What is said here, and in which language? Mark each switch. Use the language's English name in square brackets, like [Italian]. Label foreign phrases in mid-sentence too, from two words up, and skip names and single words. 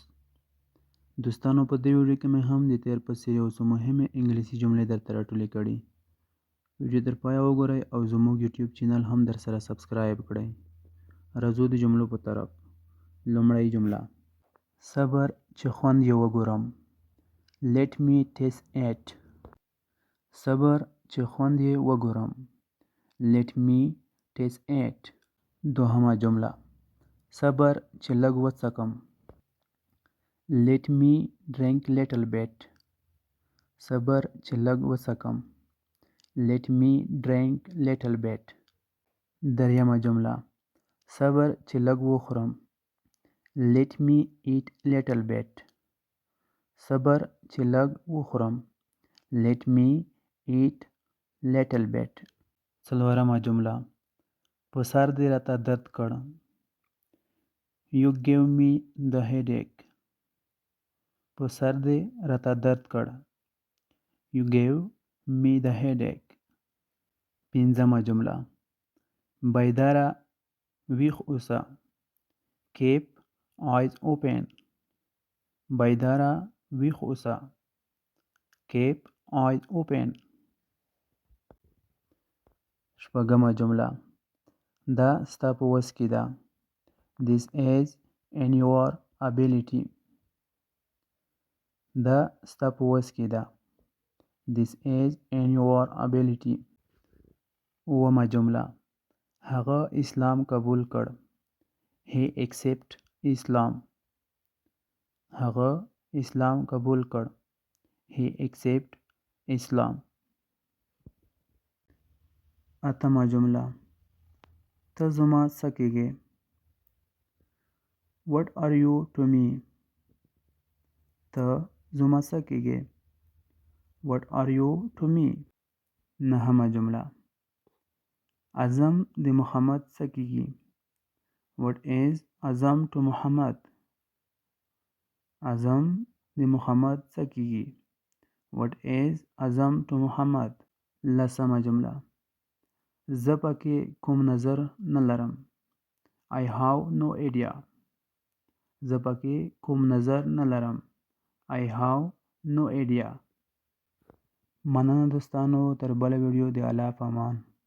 [Pashto] دوستانو، په دې ویډیو کې مې هم د تیر په څیر یو څه مهمې انګلیسي جملې درته راټولې کړي. ویډیو تر پایه وګورئ او زموږ یوټیوب چینل هم درسره سبسکرایب کړئ. راځو د جملو په طرف. لومړی جمله: صبر چې خوند یې وګورم. [English] Let me taste it. [Pashto] صبر چې خوند یې وګورم. [English] Let me taste it. [Pashto] دوهمه جمله: صبر چې لږ وڅکم. [English] Let me drink little bit. [Pashto] صبر چې لږ وڅکم. [English] Let me drink little bit. [Pashto] دریمه جمله: صبر چې لږ وخورم. [English] Let me eat little bit. [Pashto] صبر چې لږ وخورم. [English] Let me eat little bit. [Pashto] څلورمه جمله: په سر دې راته درد کړ. [English] You gave me the headache. [Pashto] په سر دې راته درد کړ. [English] You gave me the headache. [Pashto] پنځمه جمله: بیداره ویښ اوسه. [English] Keep eyes open. [Pashto] بیداره ویښ اوسه. [English] Keep eyes open. [Pashto] شپږمه جمله: دا ستا په وس کې ده. [English] This is in your ability. [Pashto] دا ستا په وس کې ده. [English] This is in your ability. [Pashto] اوومه جمله: هغه اسلام قبول کړ. [English] He accept Islam. [Pashto] هغه اسلام قبول کړ. [English] He accept Islam. [Pashto] اتمه جمله: ته زما څه کېږې. [English] What are you to me? [Pashto] ته زما څه کېږې. [English] What are you to me? [Pashto] نهمه جمله: اعظم د محمد څه کېږي. [English] What is اعظم to Muhammad? [Pashto] اعظم د محمد څه کېږي. [English] What is اعظم to Muhammad? [Pashto] لسمه جمله: زه پکې کوم نظر نه لرم. [English] I have no idea. [Pashto] زه پکې کوم نظر نه لرم. [English] I have no idea. [Pashto] مننه دوستانو، تر بله ویډیو د الله په امان.